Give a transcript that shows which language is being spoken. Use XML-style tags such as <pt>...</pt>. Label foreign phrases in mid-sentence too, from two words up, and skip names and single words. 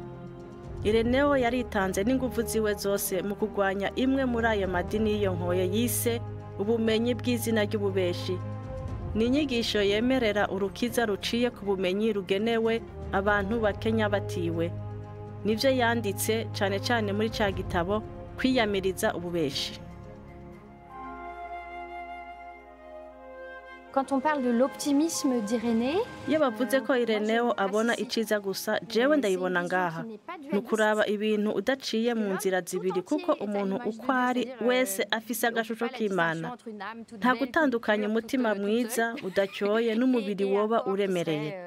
<rn>Ireneo yaritanze n'inguvu ziwe zose mu kugwanya imwe muri ayo madini y'iyo nkoye yise ubumenyi bw'izina ry'ububeshi. Ni inyigisho yemerera urukiza ruciye ku bumenyi rugenewe abantu bakenya batiwe. Nivyo yanditse cane cane muri ca gitabo kwiyamiriza ububeshi.</rn> <fr>Quand on parle de l'optimisme d'Irénée,</fr> <rn>iyo bavuze ko Ireneo abona iciza gusa, jewe ndayibona ngaha. Nukuraba ibintu udaciye mu nzira zibiri kuko umuntu uko ari wese afise agashusho k'Imana. Nta gutandukanya umutima mwiza udacyoye n'umubiri woba uremereye.</rn>